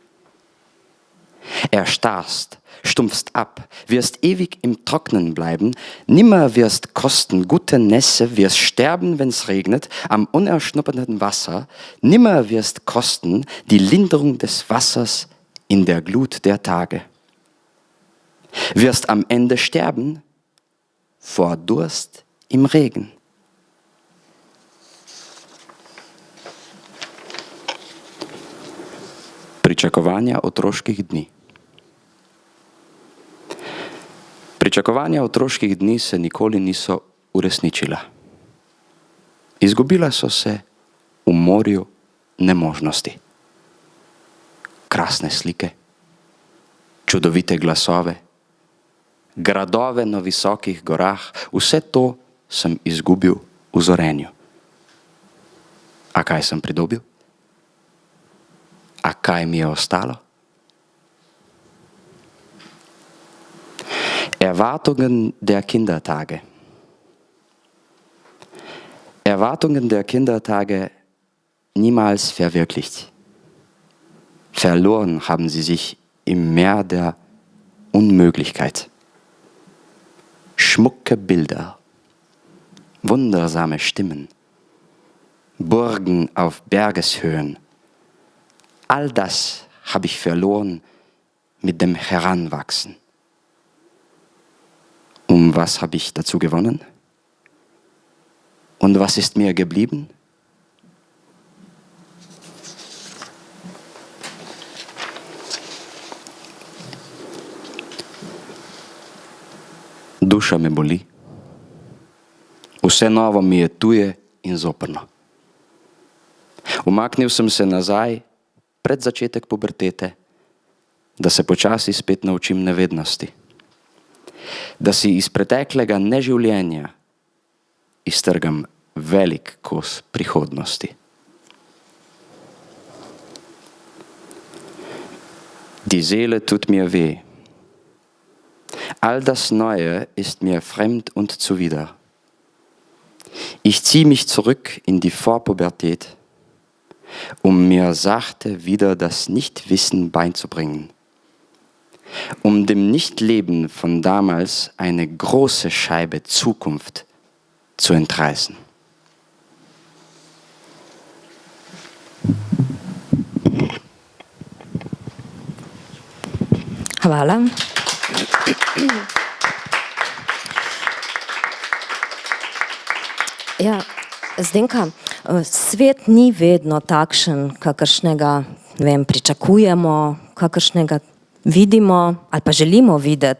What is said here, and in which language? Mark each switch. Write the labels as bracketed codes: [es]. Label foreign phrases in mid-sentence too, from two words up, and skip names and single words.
[de] Erstarrst, stumpfst ab, wirst ewig im Trocknen bleiben, nimmer wirst kosten gute Nässe, wirst sterben, wenn's regnet, am unerschnupperten Wasser, nimmer wirst kosten die Linderung des Wassers in der Glut der Tage. Wirst am Ende sterben vor Durst im Regen. [sl] Pričakovanja otroških dni. Pričakovanja otroških dni se nikoli niso uresničila. Izgubila so se v morju nemožnosti. Krasne slike, čudovite glasove, gradove na visokih gorah, vse to sem izgubil v zorenju. A kaj sem pridobil? A kaj mi je ostalo? [de] Erwartungen der Kindertage. Erwartungen der Kindertage niemals verwirklicht. Verloren haben sie sich im Meer der Unmöglichkeit. Schmucke Bilder, wundersame Stimmen, Burgen auf Bergeshöhen. All das habe ich verloren mit dem Heranwachsen. Und was habe ich dazu gewonnen? Und was ist mir geblieben? [sl] Duša me boli. Vse novo mi je tuje in zoprno. Umaknil sem se nazaj pred začetek pubertete, da se počasi spet naučim nevednosti. Da si iz preteklega neživljenja iztrgam velik kos prihodnosti. [de] Die Seele tut mir weh. All das Neue ist mir fremd und zuwider. Ich ziehe mich zurück in die Vorpubertät, um mir sachte wieder das Nichtwissen beizubringen, um dem Nichtleben von damals eine große Scheibe Zukunft zu entreißen. [sl] Hvala. Ja, Zdenka, svet ni vedno takšen, kakršnega, ne vem, pričakujemo, kakršnega vidimo ali pa želimo videti.